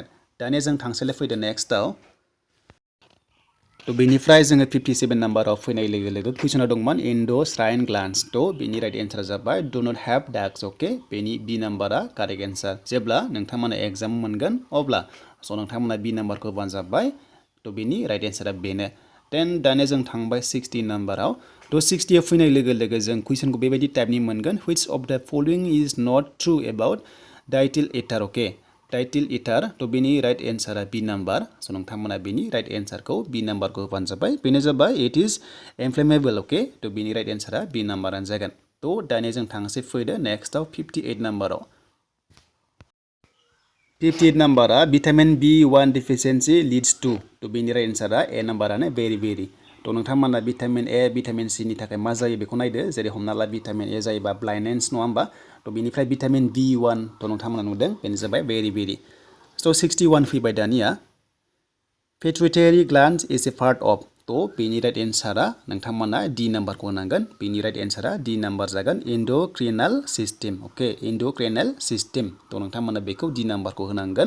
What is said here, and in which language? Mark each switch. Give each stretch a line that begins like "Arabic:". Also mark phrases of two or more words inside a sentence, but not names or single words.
Bodo: दानिया जों थांसैलाय फैदो नेक्स्टआव तो बेनिफ्राय जोङो 57 नाम्बाराव फैनाय लोगो लोगो कुइसना दंमोन
English: endocrine glands
Bodo: तो बिनि राइट एन्सारा जाबाय
English: do not have ducts
Bodo: अके बेनि B नाम्बारा
English: correct answer.
Bodo: जेब्ला नोंथांमोना एग्जाम मोनगोन अब्ला स' नोंथांमोना B नाम्बारखौ होबानो जाबाय तो बिनि राइट एन्सारा बेनो। देन दानिया जों थांबाय 60 नाम्बाराव तो 60आव फैनाय लोगो लोगो जों कुइसनखौ बेबायदि टाइपनि मोनगोन
English: which of the following is not true about diethyl ether
Bodo: अके
English: diethyl ether
Bodo: तो बिनि राइट एन्सारा B नाम्बार स' नोंथांमोना बिनि राइट एन्सारखौ B नाम्बारखौ होबानो जाबाय बेनो जाबाय
English: it is inflammable
Bodo: अके तो बिनि राइट एन्सारा B नाम्बारानो जागोन। तो दानिया जों थांसै फैदो नेक्स्टआव 58 नाम्बाराव 58 नाम्बारा
English: vitamin B1 deficiency leads to
Bodo: तो बिनि राइट एन्सारा A नाम्बारानो भेरि तो नोंथांमोना भिटामिन A भिटामिन C नि थाखाय मा जायो बेखौ नायदो जेरै हमना ला भिटामिन A जायोबा ब्लाइन्डनेस नङा होमबा तो बिनिफ्राय भिटामिन B1 तो नोंथांमोना नुदों बेनो जाबाय भेरि स' 61 फैबाय दानिया
English: pituitary gland is a part of
Bodo: तो बेनि राइट एन्सारा नोंथांमोना D नाम्बारखौ होनांगोन बेनि राइट एन्सारा D नाम्बार जागोन
English: endocrinal system
Bodo: अके
English: endocrinal system
Bodo: तो नोंथांमोना बेखौ D नाम्बारखौ होनांगोन।